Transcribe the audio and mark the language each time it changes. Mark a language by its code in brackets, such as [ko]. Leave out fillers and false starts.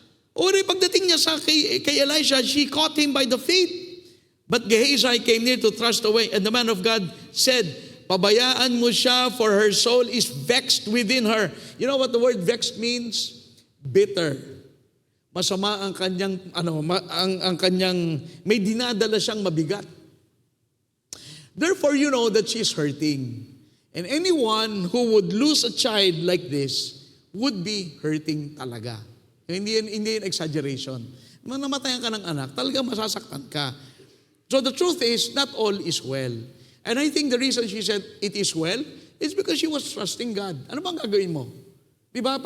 [tl] O pagdating niya kay Elisha, [en] she caught him by the feet. But Gehazi came near to thrust away, and the man of God said, [tl] Pabayaan mo siya, [en] for her soul is vexed within her. You know what the word vexed means? Bitter. [tl] Masama ang kanyang, ang kanyang, may dinadala siyang mabigat. [en] Therefore, you know that she's hurting. And anyone who would lose a child like this would be hurting talaga. [tl] Hindi yun exaggeration. Namatayan ka ng anak, talagang masasaktan ka. [en] So the truth is, not all is well. And I think the reason she said it is well is because she was trusting God. [tl] Ano bang gagawin mo? Diba?